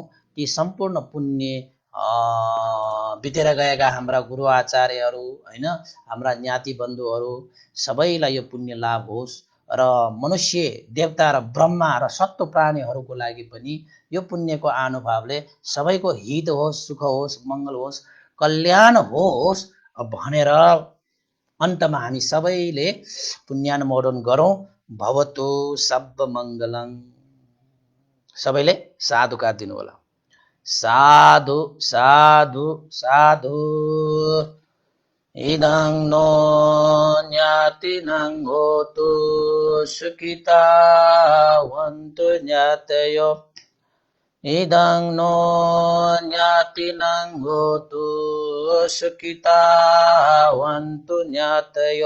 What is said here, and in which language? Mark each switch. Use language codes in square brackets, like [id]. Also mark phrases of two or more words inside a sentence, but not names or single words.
[ne] ती सम्पूर्ण पुण्य बितेर गएका हाम्रा गुरु आचार्यहरू हैन, हाम्रा ज्ञाति बन्धुहरू सबैलाई यो पुण्य लाभ होस् र मनुष्य देवता र ब्रह्मा र सत्व प्राणीहरूको लागि पनि यो पुण्यको अनुभवले सबैको हित होस्, सुख होस्, मङ्गल होस्, कल्याण होस् भनेर अन्तमा हामी सबैले पुण्यानुमोदन गरौं। [pi] भवतु सब मङ्गलम्। [ne] सबैले साधुका दिनु होला। [pi] साधु साधु साधु। इदं नो ज्ञातिनं होतु सुखिता वन्तु ज्ञातयो। इदं नो ज्ञातिनं होतु सुखिता वन्तु ज्ञातयो।